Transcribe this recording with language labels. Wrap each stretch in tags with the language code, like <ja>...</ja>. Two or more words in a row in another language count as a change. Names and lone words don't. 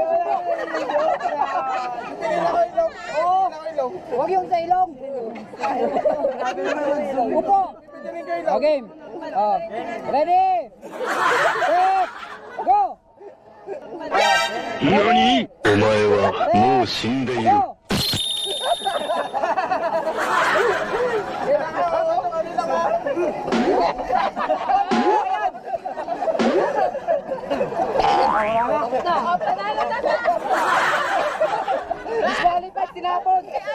<tl>Huwag yung sa ilong. Upo. Okay.</tl> <en>Ready? Set. Go.</en> <ja>何お前はもう死んでいる。</ja> <en>Go. Disqualified, tinapon.</en>